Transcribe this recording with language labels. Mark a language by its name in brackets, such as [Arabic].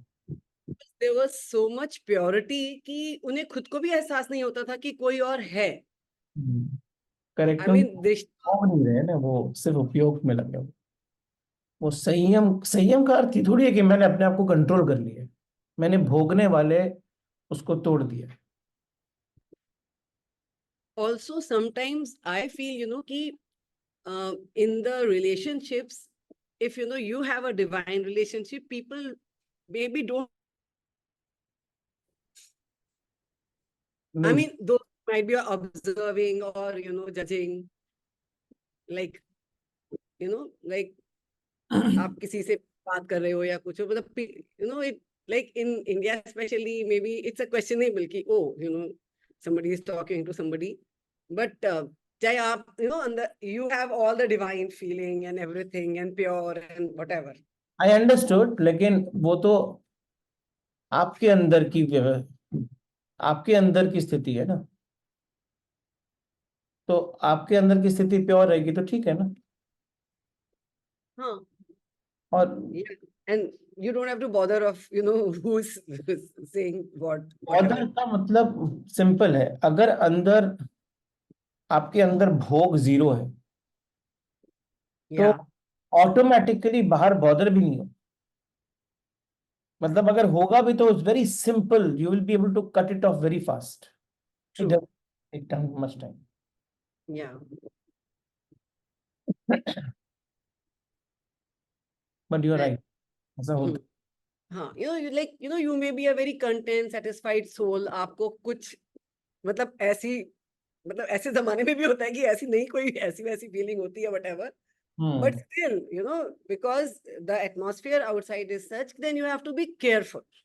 [English] there was so much purity [Hindi] कि उन्हें खुद को भी एहसास नहीं होता था कि कोई और है. [English] Correct. I mean, [Hindi] उपयोग नहीं रहे ना, वो सिर्फ उपयोग में लगे. वो संयम का अर्थ ही थोड़ी है कि मैंने अपने आप को कंट्रोल कर लिया. मैंने भोगने वाले उसको तोड़ दिया. [English] also sometimes I feel कि in the relationships, if you have a divine relationship, people maybe don't, I mean, those might be observing or judging, like like [Hindi] आप किसी से बात कर रहे हो या कुछ हो, मतलब [English] it, like in India especially, maybe it's a questionable कि oh somebody is talking to somebody, but [Hindi] चाहे आप अंदर [English] you have all the divine feeling and everything and pure and whatever. I understood, [Hindi] लेकिन वो तो आपके अंदर की आपके अंदर की स्थिति है ना. तो आपके अंदर की स्थिति प्योर रहेगी तो ठीक है ना. हाँ. और [English] Yeah. And you don't have to bother of who's saying what. [Hindi] Order का मतलब सिंपल है. अगर अंदर आपके अंदर भोग जीरो है तो ऑटोमेटिकली बाहर बॉदर भी नहीं हो. मतलब अगर होगा भी तो [English] It's very simple. You will be able to cut it off very fast. True. It takes much time. Yeah. But you're right. [Hindi] ऐसा होता. [English] हाँ, you may be a very content, satisfied soul. [Hindi] आपको कुछ मतलब ऐसे जमाने में भी होता है कि ऐसी नहीं कोई ऐसी वैसी फीलिंग होती है whatever. [English] But still, because the atmosphere outside is such, then you have to be careful.